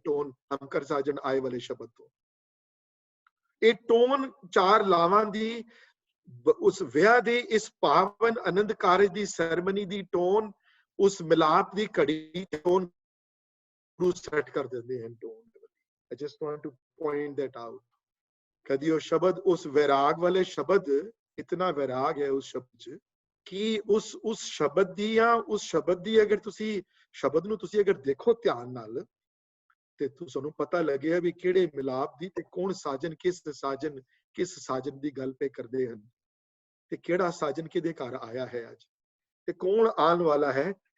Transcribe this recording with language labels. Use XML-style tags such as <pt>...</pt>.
<pa>Tone ਹਮ ਕਰ ਸਾਜਨ ਆਏ ਵਾਲੇ ਸ਼ਬਦ ਤੋਂ ਇਹ ਟੋਨ ਚਾਰ ਲਾਵਾਂ ਦੀ ਉਸ ਵਿਆਹ ਦੇ ਇਸ ਪਾਵਨ ਆਨੰਦ ਕਾਰਜ ਦੀ ਸੈਰੇਮਨੀ ਦੀ ਟੋਨ, ਉਸ ਮਿਲਾਪ ਦੀ ਘੜੀ ਟੋਨ ਨੂੰ ਸੈੱਟ ਕਰ ਦਿੰਦੇ ਹਨ।</pa> <en>Tone I just want to point that out।</en> <pa>ਕਦੀ ਉਹ ਸ਼ਬਦ, ਉਸ ਵੈਰਾਗ ਵਾਲੇ ਸ਼ਬਦ, ਇਤਨਾ ਵੈਰਾਗ ਹੈ ਉਸ ਸ਼ਬਦ 'ਚ ਕਿ ਉਸ ਸ਼ਬਦ ਦੀ ਅਗਰ ਤੁਸੀਂ ਸ਼ਬਦ ਨੂੰ ਤੁਸੀਂ ਅਗਰ ਦੇਖੋ ਧਿਆਨ ਨਾਲ ਤੇ ਤੁਹਾਨੂੰ ਪਤਾ ਲੱਗਿਆ ਵੀ ਕਿਹੜੇ ਮਿਲਾਪ ਦੀ ਤੇ ਕੌਣ ਸਾਜਨ ਕਿਸ ਸਾਜਨ ਦੀ ਗੱਲ ਪੇ ਕਰਦੇ ਹਨ ਤੇ ਕਿਹੜਾ ਸਾਜਨ ਕਿਹਦੇ ਘਰ ਆਇਆ ਹੈ ਅੱਜ ਤੇ ਕੌਣ ਆਉਣ ਵਾਲਾ ਹੈ।</pa>